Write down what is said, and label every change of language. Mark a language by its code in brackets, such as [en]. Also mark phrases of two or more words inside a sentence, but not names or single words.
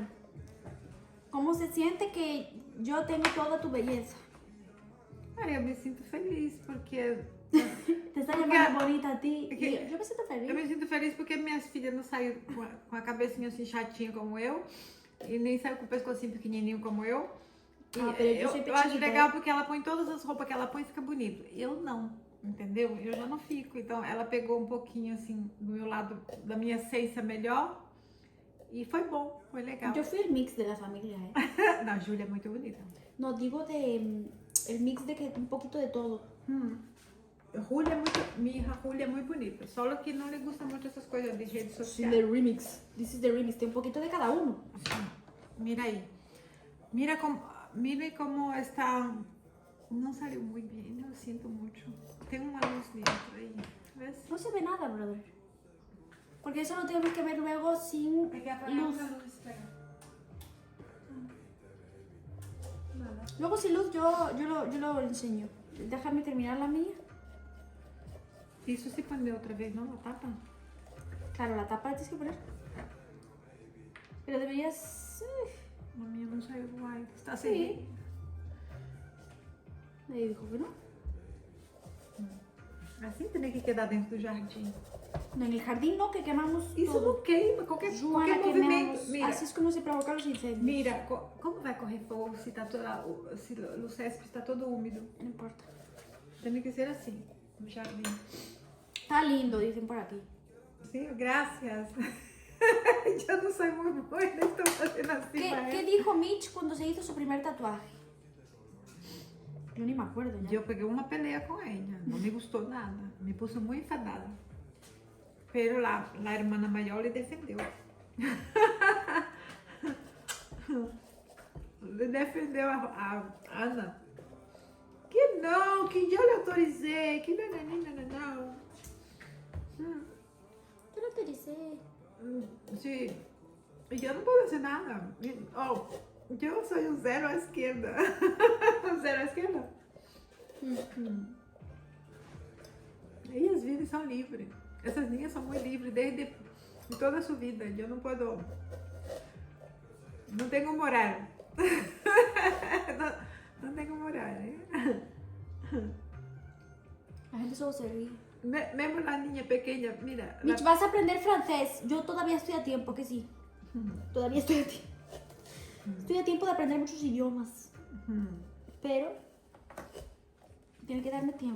[es] Como se siente que [pt] eu tenho toda tu beleza? Ah, eu me sinto feliz porque... [es] Te está llamando bonita a ti. [pt] Porque- Eu me sinto feliz. Eu me sinto feliz porque minhas filhas não saíram com a cabecinha assim chatinha como eu. E nem saiu com o pescocinho pequenininho como eu. E [es] Ah, pero yo soy [pt] eu acho [es] pequeñita. [pt] legal porque ela põe todas as roupas que ela põe e fica bonito. Eu não. entendeu? Eu já não fico. Então ela pegou um pouquinho assim do meu lado, da minha essência melhor. E foi bom, foi legal. [es] Yo fui el mix de la familia, ¿eh? [pt] Não, a Júlia é muito bonita. [es] No, digo el mix de que un poquito de todo. [pt] Julia é muito, minha hija Julia é muito bonita, só que não lhe gusta muito essas coisas de rede social. [en] The remix. This is the remix. [es] Tem un poquito de cada uno. Mira aí. Mira como está. [pt] Não saiu muito bem, eu sinto muito. Tem uma luz dentro aí. [es] ¿Ves? No se ve nada, brother. Porque eso lo tenemos que ver luego sin Hay que apagar luz. la luz, espera. Nada. Luego sin luz yo lo enseño. Déjame terminar la mía. [pt] Isso se põe outra vez, não? A tapa? [es] Claro, la tapa la tienes que poner. Pero deberías... [pt] A minha não saiu do ar. Está [es] Sí. [pt] assim? [es] Ahí dijo que no. [pt] Assim tem que quedar dentro do jardim. [es] No, en el jardín no, que quemamos [pt] Isso [es] todo. [pt] não queima, qualquer Joana, movimento. [es] quemamos. [pt] Mira, [es] Así es como se provocan los incendios. [pt] mira, como vai correr fogo se tá toda, se o césped está todo úmido? [es] No importa. [pt] Tem que ser assim, no jardim. [es] Está lindo, dicen por aquí. [pt] Sim, graças. Eu não sou muito boa, estou fazendo assim. [es] ¿Qué dijo Mitch cuando se hizo su primer tatuaje? Yo ni me acuerdo ya. [pt] Eu peguei uma peleia com ela, não me gostou nada, me pus muito enfadada. Pero a irmã maior lhe defendeu. Le defendeu a Ana. Que não, que eu lhe autorizei, que não. [es] Yo lo autoricé. Sí, [pt] eu não posso fazer nada. Oh, eu sou um zero à esquerda. Zero à esquerda. E as vidas são livres. Essas linhas são muito livres desde toda a sua vida. Eu não posso. Não tenho moral. não tenho moral, né? [es] La gente solo se ríe. [pt] Mesmo a [es] niña pequeña, mira. Mitch, vas a aprender francés. Yo todavía estoy a tiempo, que sí. Todavía estoy a tiempo. Estoy a tiempo de aprender muchos idiomas. Pero tiene que darme tiempo.